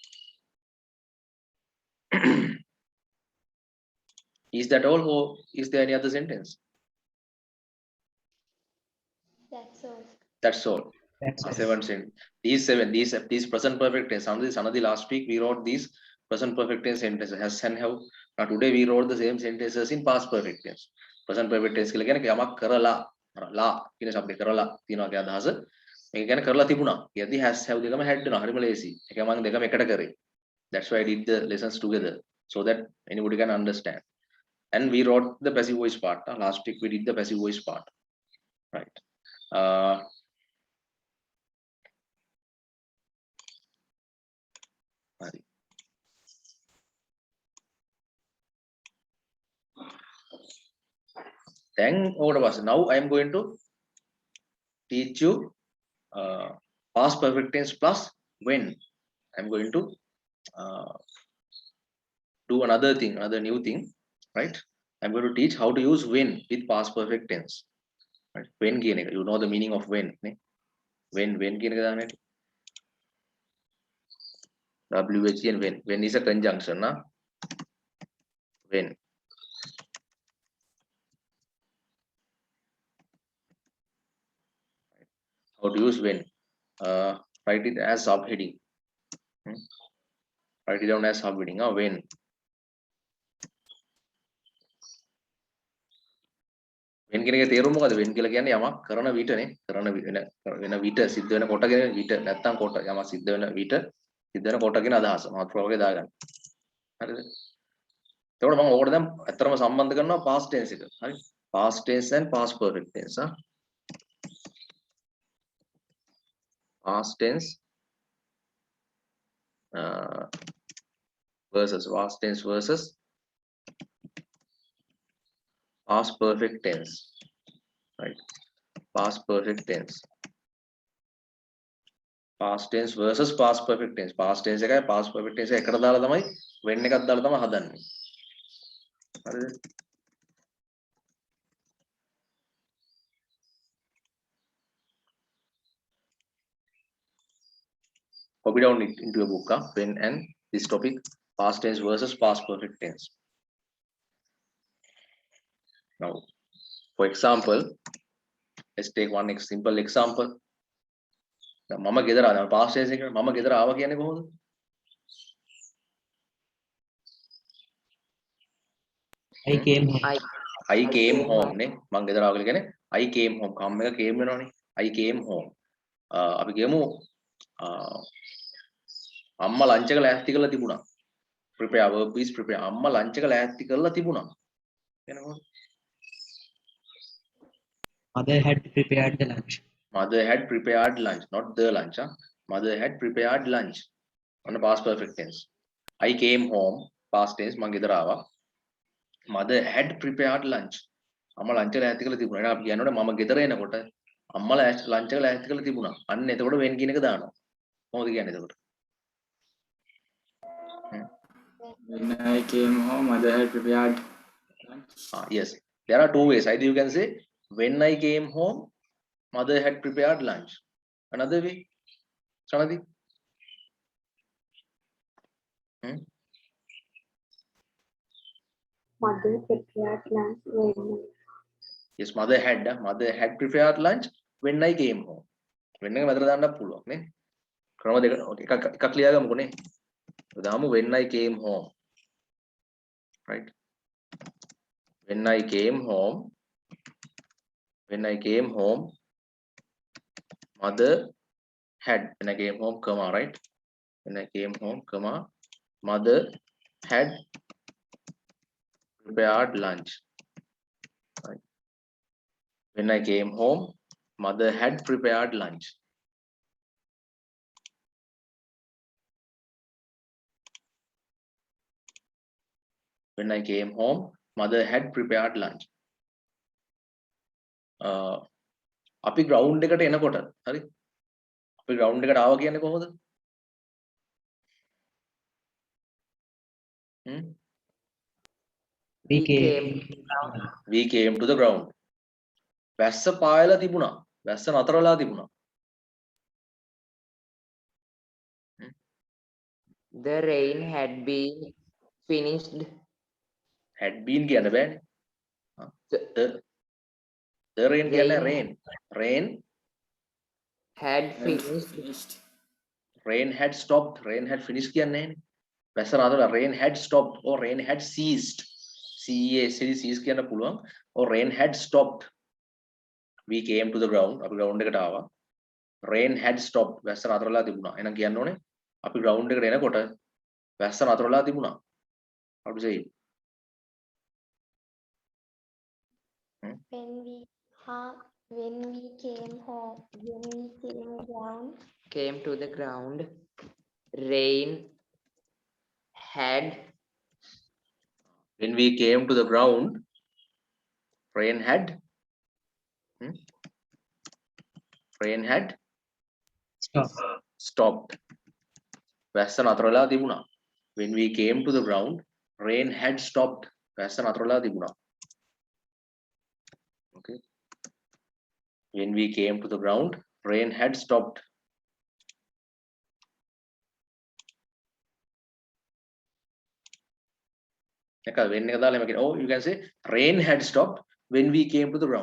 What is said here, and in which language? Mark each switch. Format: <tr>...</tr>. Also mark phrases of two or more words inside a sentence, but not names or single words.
<en>Is that all, or is there any other sentence? That's all. That's all. Seven sentences. These present perfect tense. Sanadi last week we wrote these present perfect tense sentences has and have. Now today we wrote the same sentences in past perfect tense. Present perfect tense</en> <si>කියලා කියන්නේ යමක් කරලා ලා කියන શબ્දේ කරලා තියනවා කියන අදහස. මේක කියන්නේ කරලා තිබුණා. කියද්දි</si> <en>has have</en> <si>දෙකම had වෙනවා. හරිම ලේසි. ඒක මම දෙකම එකට කරේ.</si> <en>That's why I did the lessons together so that anybody can understand. And we wrote the passive voice part. Last week we did the passive voice part. Right. Then now I am going to teach you past perfect tense plus when. I'm going to do another new thing, right? I'm going to teach how to use when with past perfect tense. Right? When</en> <si>කියන එක,</si> <en>you know the meaning of when නේ? When</en> <si>කියන එක දාන්න ඇති.</si> <en>WHEN when is a conjunction na? When. How to use when? Write it as subheading. Write it down as subheading. When. When</en> <si>කියන එක තේරුම මොකද? when කියලා කියන්නේ යමක් කරන විටනේ. කරන වෙන විට සිද්ධ වෙන කොට කියන විට නැත්තම් කොට යමක් සිද්ධ වෙන විට සිද්ධ වෙන කොට කියන අදහස. මාතෘකාවකේ දාගන්න. හරිද? එතකොට මම ඕකට දැන් ඇත්තටම සම්බන්ධ කරනවා</si> <en>past tense</en> <si>එක. හරි?</si> <en>Past tense and past perfect tense. Past tense versus past tense versus past perfect tense, right? Past perfect tense. Past tense versus past perfect tense. Past tense</en> <si>එකයි</si> <en>past perfect tense</en> <si>එකකට දාලා තමයි when එකක් දාලා තමයි හදන්නේ. හරිද?</si> <en>Copy down it into a book, when and this topic, past tense versus past perfect tense. Now, for example, let's take one simple example.</en> <si>මම ගෙදර ආවා</si> <en>past tense</en> <si>එක මම ගෙදර ආවා කියන්නේ කොහොමද?</si> <en>I came home. I came home</en> <si>නේ මම ගෙදර ආවා කියලා කියන්නේ</si> <en>I came home come</en> <si>එක came වෙනවනේ</si> <en>I came home</en> <si>අපි කියමු අම්මා ලන්ච් එක ලෑස්ති කරලා තිබුණා</si> <en>prepare verb is prepare</en> <si>අම්මා ලන්ච් එක ලෑස්ති කරලා තිබුණා එනකො</si> <en>Mother had prepared the lunch. mother had prepared lunch not the lunch mother had prepared lunch on the past perfect tense I came home past tense</en> <si>මම ගෙදර ආවා</si> <en>mother had prepared lunch</en> <si>අම්මා ලන්ච් එක ලෑස්ති කරලා තිබුණා එහෙනම් අපි කියනකොට මම ගෙදර එනකොට අම්මා ලන්ච් එක ලෑස්ති කරලා තිබුණා අන්න එතකොට when කියන එක දානවා කොහොමද කියන්නේ එතකොට</si> <en>When I came home, mother had prepared lunch. Yes, there are two ways. Either you can say when I came home, mother had prepared lunch. Another way, Sanadi. Mother prepared lunch when Yes, mother had prepared lunch when I came home.</en> <si>When එක මතර දාන්නත් පුළුවන් නේ. ක්‍රම දෙක එකක් ලියා ගමුකෝ නේ. දාමු</si> <en>when I came home. Right? When I came home, mother had, when I came home, comma, right? When I came home, comma, mother had prepared lunch. Right? When I came home, mother had prepared lunch. When I came home, mother had prepared lunch.</en> <si>අපි ground එකට එනකොට හරි අපි ground එකට ආවා කියන්නේ කොහොමද</si> <en>We came. we came to the ground</en> <si>වැස්ස පායලා තිබුණා වැස්ස නතර වෙලා තිබුණා</si> <en>The rain had been finished. had been</en> <si>කියන්න බෑනේ</si> <en>the rain</en> <si>කියන්නේ</si> <en>rain Had Had finished. finished. rain had stopped rain had finished</en> <si>කියන්නේ නැහැනේ වැස්ස නතර</si> <en>rain had stopped or rain had ceased cease</en> <si>කියන්න පුළුවන්</si> <en>or rain had stopped we came to the ground</en> <si>අපි ground එකට ආවා</si> <en>rain had stopped</en> <si>වැස්ස නතර වෙලා තිබුණා එහෙනම් කියන්න ඕනේ අපි ground එකට එනකොට වැස්ස නතර වෙලා තිබුණා</si> <en>how to say it? when we came home, when we came down, Came to the ground. Rain had When we came to the ground, rain had Stop. stopped.</en> <si>වැස්ස නතර වෙලා තිබුණා.</si> <en>When we came to the ground, rain had stopped.</en> <si>වැස්ස නතර වෙලා තිබුණා.</si> <en>Okay. When we came to the ground, rain had stopped. When oh, you can say rain had stopped when we came to the ground.</en>